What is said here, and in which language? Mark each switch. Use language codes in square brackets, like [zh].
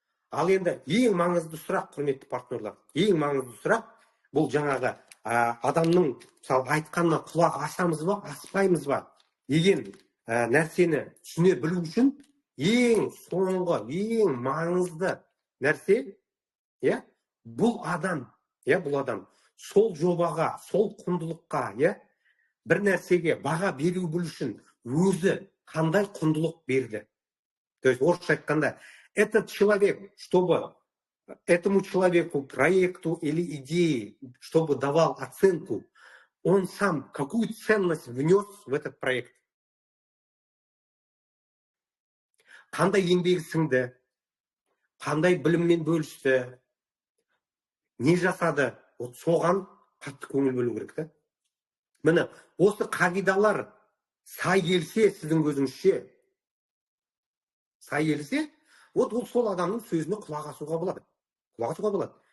[kk] Ал енді ең маңызды сұрақ, құрметті партнерлар, ең маңызды сұрақ бұл жаңағы адамның мысалы айтқанына құлақ асамыз ба, аспаймыз ба деген нәрсені түсіне білу үшін ең соңғы, ең маңызды нәрсе, бұл адам сол жобаға, сол құндылыққа, бір нәрсеге баға беру үшін өзі қандай құндылық берді. [ru] То есть [kk] орысша айтқанда, [ru] этот человек, чтобы этому человеку, проекту или идее, чтобы давал оценку, он сам какую ценность внес в этот проект. [kk] Қандай еңбегі сіңді, қандай біліммен бөлісті, не жасады, соған қатты көңіл бөлу керек та. Міне, осы қағидалар сай келсе, сіздің көзіңізше, сай келсе, ол сол адамның сөзіне құлақ асуға болады.